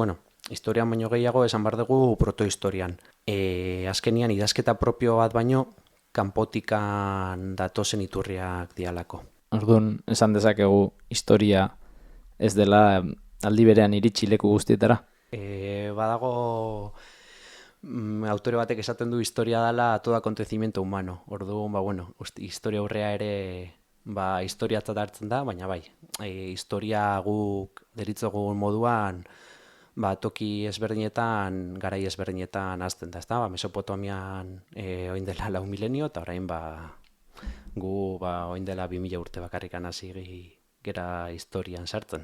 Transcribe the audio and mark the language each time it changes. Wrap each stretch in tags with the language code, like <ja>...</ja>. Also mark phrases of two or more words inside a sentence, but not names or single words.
<eu>Historian baino gehiago esan behar dugu protohistorian. Azkenian idazketa propio bat baino, kanpotikan datozen iturriak dialako. Orduan, esan dezakegu historia ez dela aldi berean iritsi leku guztietara? Badago autore batek esaten du historia dela</eu> <es>todo acontecimiento humano.</es> <eu>Orduan, historia aurrea ere historiatzat hartzen da, baina historia guk deritzogun moduan toki ezberdinetan, garai ezberdinetan hasten da, ezta? Mesopotamian oin dela 4 milenio, eta orain gu oin dela 2000 urte bakarrikan hasi gera historian sartzen.</eu>